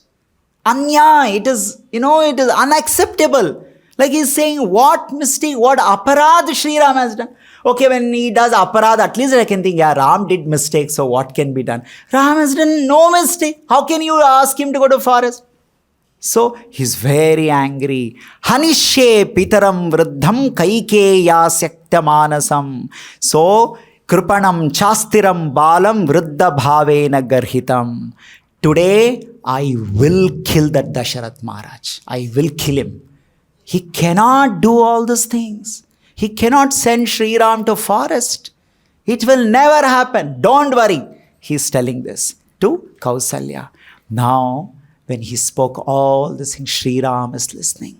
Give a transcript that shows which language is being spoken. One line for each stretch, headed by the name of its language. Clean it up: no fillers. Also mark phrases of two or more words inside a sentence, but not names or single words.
English: Anya, it is unacceptable. Like he's saying, what mistake, what aparad Sri Ram has done. Okay, when he does aparad, at least I can think, yeah, Ram did mistakes, so what can be done? Ram has done no mistake. How can you ask him to go to forest? So he's very angry.
Sanskrit: Hanishye pitaram vruddham kaikeya syaktamanasam. So kripanam chastiram balam vruddha bhavena garhitam.
English: Today I will kill that Dasharath Maharaj. I will kill him. He cannot do all these things. He cannot send Sri Ram to forest. It will never happen. Don't worry. He's telling this to Kausalya. Now, when he spoke all this thing, Sri Ram is listening.